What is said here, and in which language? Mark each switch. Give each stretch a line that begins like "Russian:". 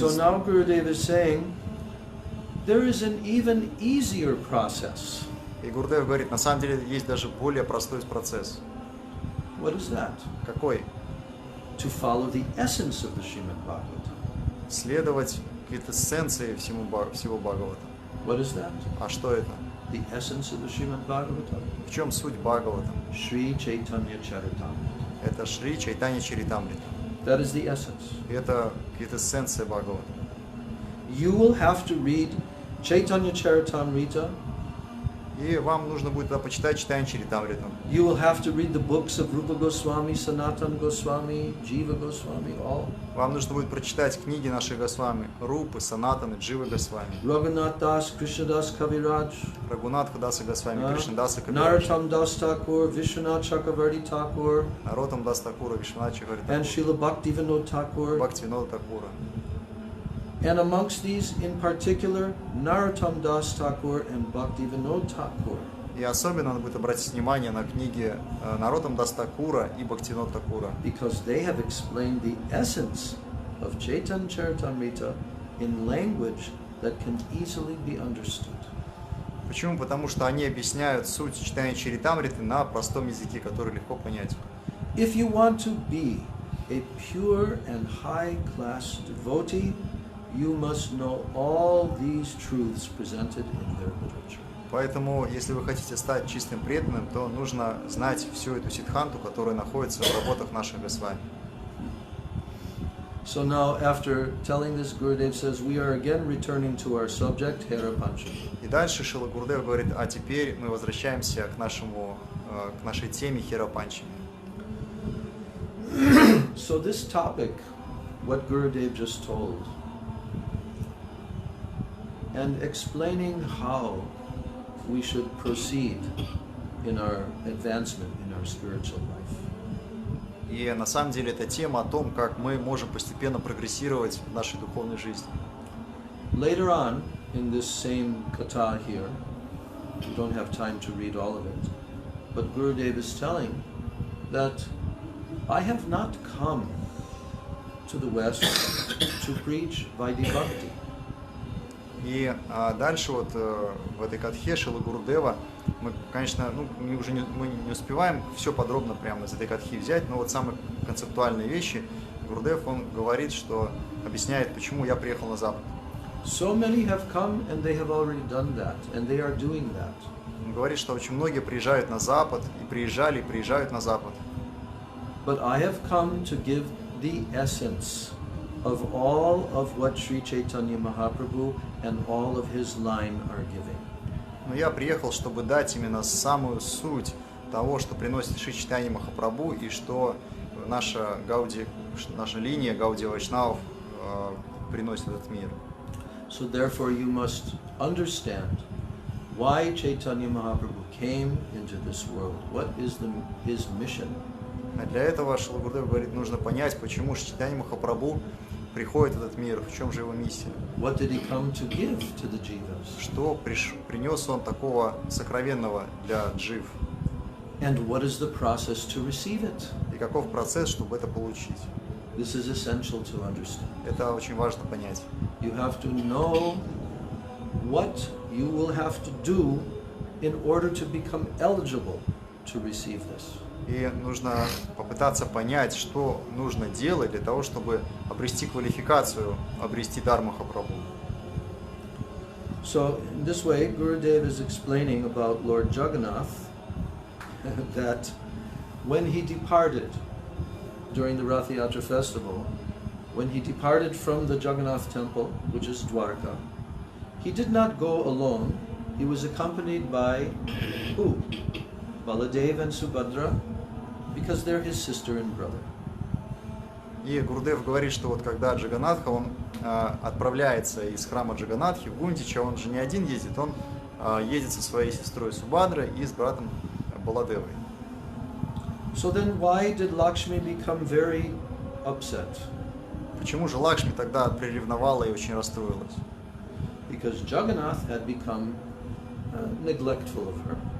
English: So now Gurudev is saying, there is an even easier process.
Russian: И Гурудев говорит, на самом деле есть даже более простой процесс.
English: What is that?
Russian: Какой?
English: To follow the essence of the Śrīmad Bhagavatam.
Russian: Следовать какой-то эссенции всего Бхагавата.
English: What is that?
Russian: А что это?
English: The essence of the Śrīmad Bhagavatam.
Russian: В чем суть Бхагавата?
English: Shri Chaitanya Charitamrita.
Russian: Это Шри Чайтанья Чаритамрита.
English: That is the essence.
Russian: Это какая-то эссенция Бхагавата.
English: You will have to read Chaitanya Charitamrita.
Russian: И вам нужно будет тогда почитать Чайтанья Чаритамриту.
English: You will have to read the books of Rupa Goswami, Sanatana Goswami, Jiva Goswami, all.
Russian: Вам нужно будет прочитать книги наших Госвами, Рупы, Санатаны, Дживы Госвами,
English: Raghunath Das, Krishnadas Kaviraj,
Russian: Рагунатха Даса Госвами, Кришнадаса Кавирадж,
English: Narottam Das Thakur, Vishwanath Chakravarti Thakur,
Russian: Наротам Дас Тхакура, Вишванат Чакраварти
English: and
Russian: Тхакура,
English: Srila Bhaktivinoda Thakur.
Russian: Бхактивинода Тхакура.
English: And amongst these, in particular, Narottam Das Thakur and Bhaktivinoda Thakur.
Russian: И особенно надо будет обратить внимание на книги Наротам Дас Тхакура и Бхактивинода Тхакура,
English: Because they have explained the essence of Chaitanya Charitamrita in language that can easily be understood.
Russian: Почему? Потому что они объясняют суть читания Чаритамриты на простом языке, который легко понять.
English: If you want to be a pure and high-class devotee, you must know all these truths presented in their literature.
Russian: Поэтому, если вы хотите стать чистым преданным, то нужно знать всю эту сиддханту, которая находится в работах наших Госвами.
English: So now, after telling this, Gurudev says, we are again returning to our subject, Hera Panchami.
Russian: И дальше Шрила Гурудев говорит, а теперь мы возвращаемся к нашей теме Хера Панчами.
English: So this topic, what Gurudev just told, and explaining how we should proceed in our advancement in our spiritual life.
Russian: И на самом деле это тема о том, как мы можем постепенно прогрессировать в нашей духовной жизни.
English: Later on, in this same katha here, we don't have time to read all of it, but Gurudev is telling that I have not come to the West to preach Vaidhi Bhakti.
Russian: И дальше вот в этой катхе Шрилы Гурудева мы, конечно, мы не успеваем все подробно прямо из этой катхи взять, но вот самые концептуальные вещи Гурудев, он говорит, что объясняет, почему я приехал на Запад.
English: So many have come and they have already done that, and they are doing that.
Russian: Он говорит, что очень многие приезжают на Запад, и приезжали, и приезжают на Запад.
English: But I have come to give the essence of all of what Sri Chaitanya Mahaprabhu and all of his line are giving.
Russian: Но я приехал, чтобы дать именно самую суть того, что приносит Шри Чайтанья Махапрабху, и что наша линия Гаудия Вайшнавов приносит в этот мир.
English: So therefore you must understand why Chaitanya Mahaprabhu came into this world. What is his mission?
Russian: А для этого Шрила Гурудев говорит, нужно понять, почему Шри Чайтанья Махапрабху приходит в этот мир, в чем же его миссия.
English: What did he come to give to the jivas?
Russian: Что принес он такого сокровенного для джив?
English: And what is the process to receive it?
Russian: И каков процесс, чтобы это получить?
English: This is essential to understand.
Russian: Это очень важно понять.
English: You have to know what you will have to do in order to become eligible to receive this.
Russian: И нужно попытаться понять, что нужно делать для того, чтобы обрести квалификацию, обрести дар Махапрабху.
English: So in this way, Gurudev is explaining about Lord Jagannath that when he departed during the Rath Yatra festival, when he departed from the Jagannath temple, which is Dwarka, he did not go alone. He was accompanied by who? Baladeva and Subhadra, because they're his sister and brother.
Russian: И Гурудев говорит, что вот когда Джаганатха, он отправляется из храма Джаганатхи в Гундича, он же не один ездит, он едет со своей сестрой Субхадрой и с братом Баладевой.
English: So then why did Lakshmi become very upset?
Russian: Почему же Лакшми тогда приревновала и очень расстроилась?
English: Because Jagannath had become neglectful of her.